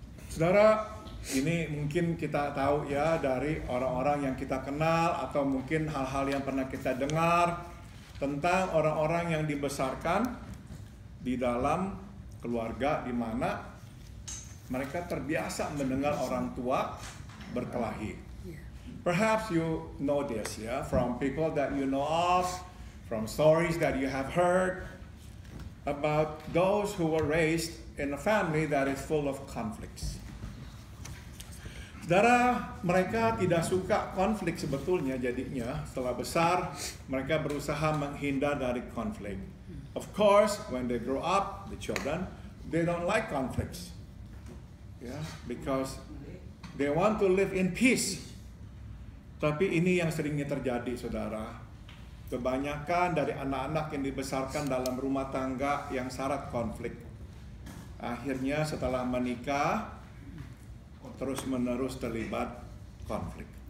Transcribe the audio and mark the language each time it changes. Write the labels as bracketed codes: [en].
[id] Saudara, ini mungkin kita tahu ya dari orang-orang yang kita kenal atau mungkin hal-hal yang pernah kita dengar tentang orang-orang yang dibesarkan di dalam keluarga di mana mereka terbiasa mendengar orang tua berkelahi. [en] Perhaps you know this, from people that you know of, from stories that you have heard about those who were raised in a family that is full of conflicts. [id] Saudara, mereka tidak suka konflik sebetulnya, jadinya setelah besar mereka berusaha menghindar dari konflik. [en] Of course, when they grow up, the children, they don't like conflicts, because they want to live in peace. [id] Tapi ini yang seringnya terjadi, saudara. Kebanyakan dari anak-anak yang dibesarkan dalam rumah tangga yang syarat konflik, akhirnya setelah menikah terus-menerus terlibat konflik.